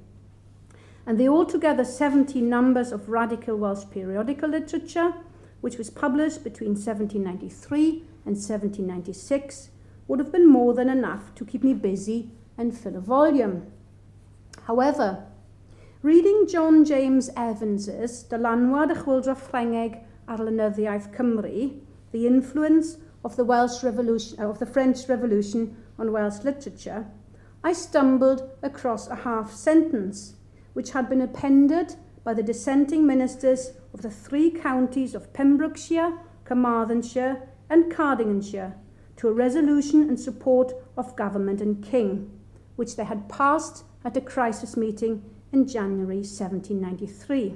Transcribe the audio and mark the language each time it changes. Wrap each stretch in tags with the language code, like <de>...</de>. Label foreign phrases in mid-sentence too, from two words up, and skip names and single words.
<en>And the altogether 70 numbers of radical Welsh periodical literature, which was published between 1793 and 1796, would have been more than enough to keep me busy and fill a volume. However, reading John James Evans's Dylanwad y Chwyldro Ffrengig ar Lenyddiaeth Cymru, the influence of the French Revolution on Welsh literature, I stumbled across a half sentence which had been appended by the dissenting ministers of the 3 counties of Pembrokeshire, Carmarthenshire and Cardiganshire to a resolution in support of government and king, which they had passed at a crisis meeting in January 1793.</en>